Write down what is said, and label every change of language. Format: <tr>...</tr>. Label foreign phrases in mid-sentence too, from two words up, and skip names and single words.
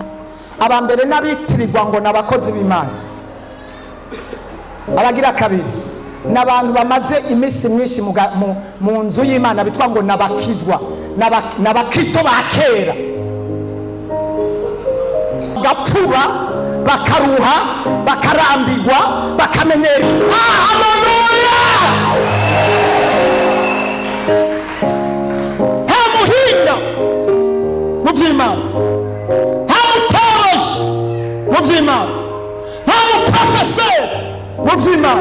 <rn>Abambere n'abitirirwa ngo nabakozi b'Imana, abagira kabiri n'abantu bamaze imisi myinshi mu nzu y'Imana bitwa ngo nabakizwa, nabakristo ba kera, gapfuba bakaruha bakarambirwa bakamenyera. Haleluya! nta muhinga mu by'Imana, nta mutoroshi mu by'Imana, nta muprofeseri mu by'Imana.</rn>